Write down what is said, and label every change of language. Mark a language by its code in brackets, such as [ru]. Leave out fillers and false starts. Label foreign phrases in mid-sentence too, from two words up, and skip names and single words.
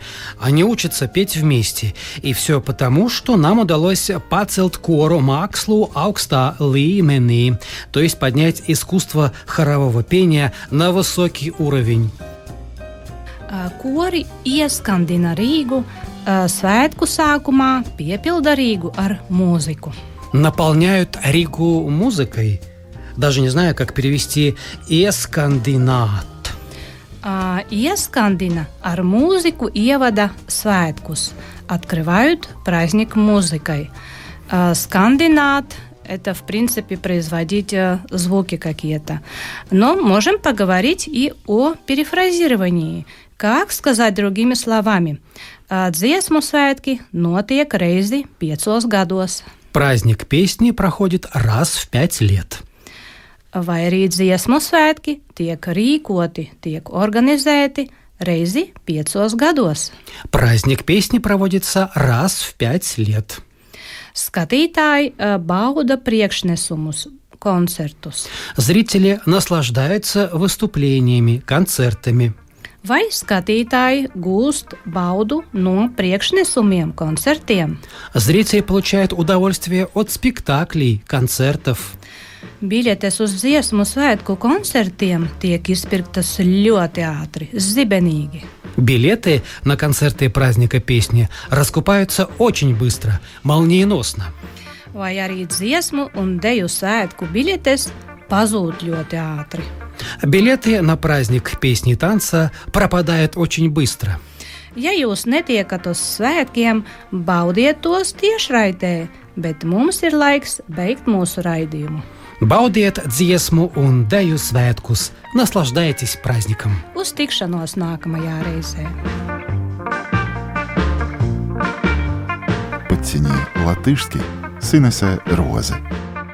[ru] Они учатся петь вместе. И все потому, что нам удалось [lv] pacelt koru mākslu augstā līmenī, [ru] то есть поднять искусство хорового пения на высокий уровень. [lv] Kori ieskandina Rīgu svētku sākumā, piepilda Rīgu ar mūziku. [ru] Наполняют Ригу музыкой. Даже не знаю, как перевести «ieskandināt». [lv] Ieskandina ar mūziku ievada svētkus, [ru] открывают праздник музыкой. Скандинат – это, в принципе, производить звуки какие-то. Но можем поговорить и о перефразировании. Как сказать другими словами? [lv] Dziesmu svētki notiek reizi 5 gados. [ru] Праздник песни проходит раз в 5 лет. [lv] vai arī dziesmu svētki tiek rīkoti, tiek organizēti reizi 5 gados. [ru] Праздник песни проводится раз в 5 лет. [lv] Skatītāji bauda priekšnesumus, koncertus. [ru] Зрители наслаждаются выступлениями, концертами. [lv] Vai skatītāji gūst baudu no priekšnesumiem, koncertiem? [ru] Зрители получают удовольствие от спектаклей, концертов. [lv] Biļetes uz dziesmu svētku koncertiem tiek izpirktas ļoti ātri, zibenīgi. [ru] Билеты на концерты праздника песни раскупаются очень быстро, молниеносно. [lv] Vai arī dziesmu un deju svētku biļetes pazūd ļoti ātri. [ru] Билеты на праздник песни и танца пропадают очень быстро. [lv] Ja jūs netiekat uz svētkiem, baudiet tos tiešraidē, bet mums ir laiks beigt mūsu raidījumu. Baudiet dziesmu un deju svētkus, [ru] naslaždайтесь праздником. [lv] Uz tikšanos nākamajā reizē. [ru] Подтяни латышский с Инесой Розы.